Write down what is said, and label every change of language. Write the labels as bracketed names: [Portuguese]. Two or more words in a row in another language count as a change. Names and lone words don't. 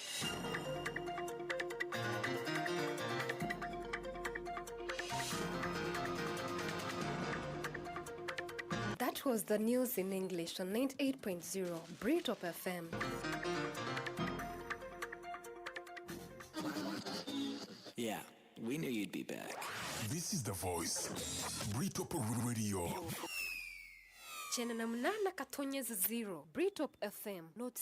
[English] That was the news in English on 98.0 Britop FM. Yeah, we knew you'd be back. This is The Voice. Britop Radio. [Bemba] Chena na mnana katonyeza 0 Britop FM. [English] Not